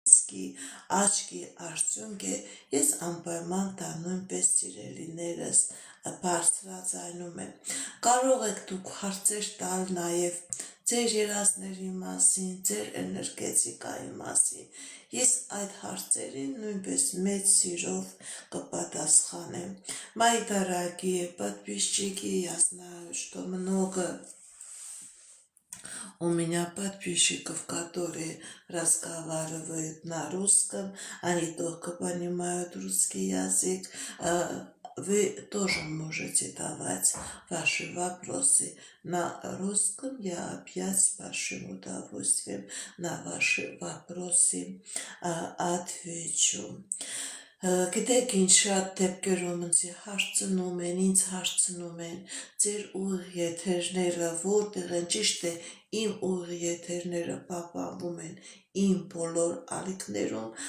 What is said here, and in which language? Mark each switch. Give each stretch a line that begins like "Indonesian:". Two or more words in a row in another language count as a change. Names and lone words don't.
Armenian: աչքի արդյունք է, ես անպայման դա նույնպես սիրելիներս բարձրաձայնում եմ։ Կարող եք դուք հարցեր տալ նաև ձեր երազների մասին, ձեր էներգետիկայի մասին։ Ես այդ հարցերին нույնպես մեծ сирով կպատասխանեմ.
Russian: Мои дорогие подписчики, я знаю, что много у меня подписчиков, которые разговаривают на русском, они только понимают русский язык. Вы тоже можете давать ваши вопросы на русском. Я опять с большим удовольствием на ваши вопросы отвечу.
Armenian: Գիտեք ինչ շատ դեպքերում ինձ հարցնում են ձեր ուղիղ եթերները որտեղ են, ճիշտ է, իմ ուղիղ եթերները պահպանվում են իմ բոլոր ալիքներում,